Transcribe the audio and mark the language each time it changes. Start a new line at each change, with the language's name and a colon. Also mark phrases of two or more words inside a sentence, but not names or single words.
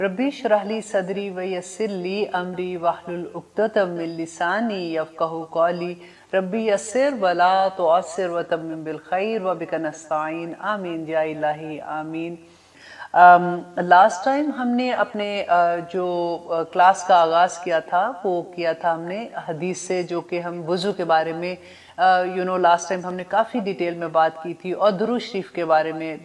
Arabic: رب اشرح لي صدري ويسر لي أمري واحلل عقدة من لساني يفقهوا قولي رب يسر ولا تعسر وتمم بالخير وبك نستعين آمين يا إلهي آمين.
English: last time
Hindi: हमने अपने जो क्लास का आगाज़ किया था वो किया था हमने हदीस से, जो कि हम वज़ू के बारे में
English: last time
Hindi: हमने काफ़ी डिटेल में बात की थी, और दुरूद शरीफ के बारे में।